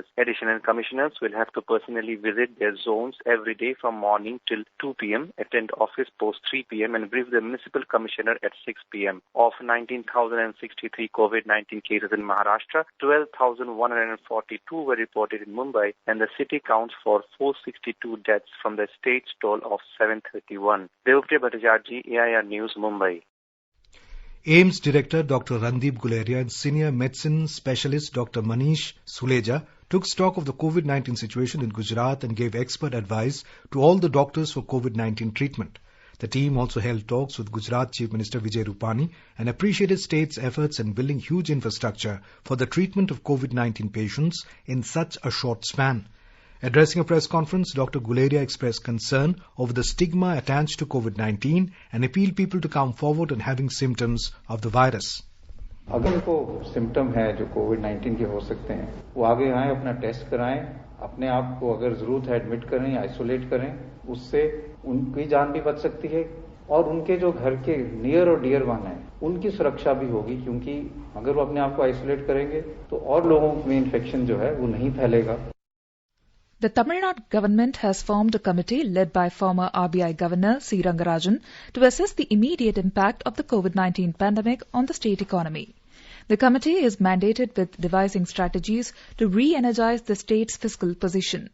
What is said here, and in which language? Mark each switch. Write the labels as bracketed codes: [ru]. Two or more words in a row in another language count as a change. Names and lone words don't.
[en] Additional commissioners will have to personally visit their zones every day from morning till 2 p.m., attend office post 3 p.m. and brief the municipal commissioner at 6 p.m. Of 19,063 COVID-19 cases in Maharashtra, 12,142 were reported in Mumbai and the city counts for 462 deaths from the state's toll of 731. Devvrat Bhattacharjee, AIR News, Mumbai. AIIMS Director Dr. Randeep Guleria and Senior Medicine Specialist Dr. Manish Suleja took stock of the COVID-19 situation in Gujarat and gave expert advice to all the doctors for COVID-19 treatment. The team also held talks with Gujarat Chief Minister Vijay Rupani and appreciated state's efforts in building huge infrastructure for the treatment of COVID-19 patients in such a short span. Addressing a press conference, Dr. Guleria expressed concern over the stigma attached to COVID-19 and appealed people to come forward and having symptoms of the virus. [hi] अगर उनको सिम्टम है जो कोविड-19 के हो सकते हैं, वो आगे आएं, अपना टेस्ट कराएं, अपने आप को अगर जरूरत है एडमिट करें, आइसोलेट करें, उससे उनकी जान भी बच सकती है और उनके जो घर के नियर और [en] dear one [hi] हैं, उनकी सुरक्षा भी होगी क्योंकि अगर वो अपने आप को आइसोलेट करेंगे तो और लोगों में इन्फेक्शन जो है वो नहीं फैलेगा. [en] The Tamil Nadu government has formed a committee led by former RBI Governor C. Rangarajan to assess the immediate impact of the COVID-19 pandemic on the state economy. The committee is mandated with devising strategies to re-energize the state's fiscal position.